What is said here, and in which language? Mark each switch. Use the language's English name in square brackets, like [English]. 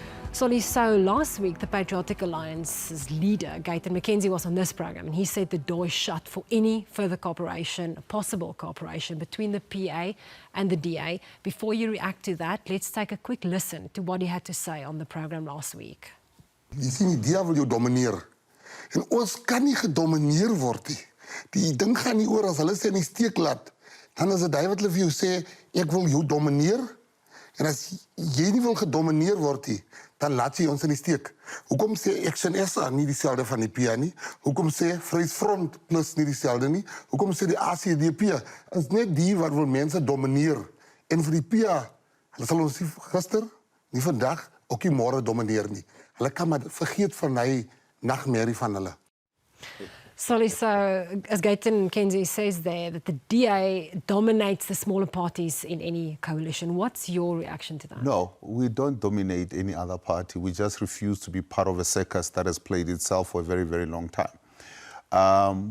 [English] Solly, so last week the Patriotic Alliance's leader, Gayton McKenzie, was on this program and he said the door is shut for any further cooperation, possible cooperation between the PA and the DA. Before you react to that, let's take a quick listen to what he had to say on the program last week. [Afrikaans] Jy sien, die DA wil jou domineer. En ons kan nie gedomineer word nie. Die ding gaan nie oor as hulle sê in die steek laat. Dan is dit hy wat hulle vir jou sê, ek wil jou domineer. En as jy nie wil gedomineer word nie, dan laat jy ons in die steek. Hoekom sê Action SA nie dieselfde van die PA nie? Hoekom sê Vryheidsfront Plus nie dieselfde nie? Hoekom sê die ACDP? Is net die wat wil mense domineer. En vir die PA, hulle sal ons nie gister, nie vandag, ook nie môre domineer nie. Hulle kan maar vergeet van hy nagmerrie van hulle. [English] Solly, so as Gayton McKenzie says there that the DA dominates the smaller parties in any coalition, what's your reaction to that? No, we don't dominate any other party. We just refuse to be part of a circus that has played itself for a very, very long time.